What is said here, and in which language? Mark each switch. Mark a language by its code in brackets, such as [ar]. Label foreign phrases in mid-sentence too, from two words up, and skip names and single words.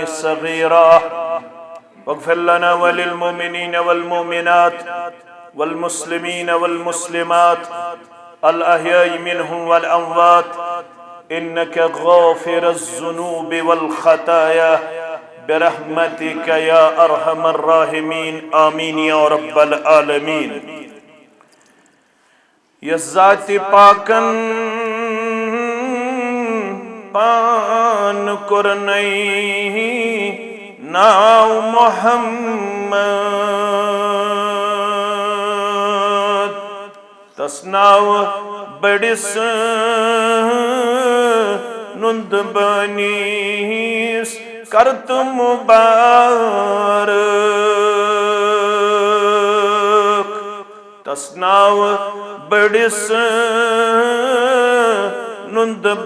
[ar] صغيرا واغفر لنا وللمؤمنين والمؤمنات والمسلمين والمسلمات الأحياء منهم والأموات إنك غافر الذنوب والخطايا برحمتك يا أرحم الراحمين آمين يا رب العالمين يا [ks] ذات پاکن پان کرنئی ناو محمد تس ناو بڑس نند بنیس کرت مبارک تس ناو بڑس نند